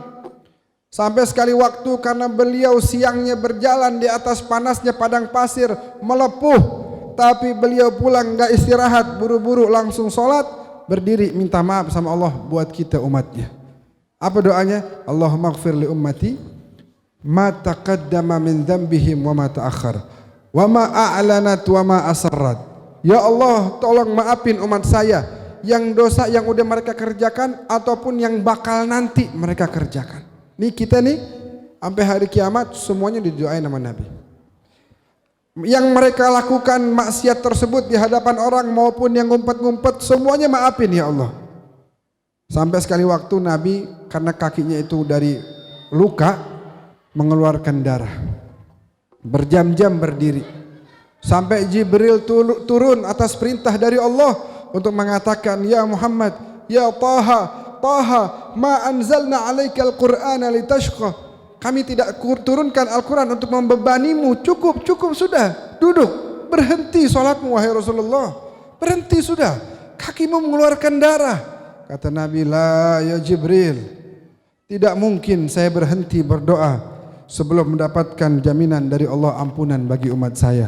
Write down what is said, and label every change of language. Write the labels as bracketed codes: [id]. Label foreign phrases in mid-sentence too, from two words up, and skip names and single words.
[id] Sampai sekali waktu karena beliau siangnya berjalan di atas panasnya padang pasir melepuh, tapi beliau pulang gak istirahat, buru-buru langsung sholat, berdiri minta maaf sama Allah buat kita umatnya. Apa doanya? [ar] اللهم اغفر لأمتي ما تقدم من ذنبهم وما تأخر وما أعلنت وما أسرت. [id] Ya Allah, tolong maafin umat saya yang dosa yang udah mereka kerjakan ataupun yang bakal nanti mereka kerjakan. Nih kita nih sampai hari kiamat semuanya didoain sama Nabi. Yang mereka lakukan maksiat tersebut di hadapan orang maupun yang ngumpet-ngumpet semuanya maafin ya Allah. Sampai sekali waktu Nabi karena kakinya itu dari luka mengeluarkan darah. Berjam-jam berdiri. Sampai Jibril turun atas perintah dari Allah untuk mengatakan, [ar] يا محمد يا طه طه ما أنزلنا عليك القرآن لتشقى. [id] Kami tidak turunkan Al-Quran untuk membebanimu. Cukup sudah. Duduk, berhenti sholatmu wahai Rasulullah. Berhenti sudah. Kakimu mengeluarkan darah. Kata Nabi, [ar] لا يا جبريل, [id] tidak mungkin saya berhenti berdoa sebelum mendapatkan jaminan dari Allah ampunan bagi umat saya.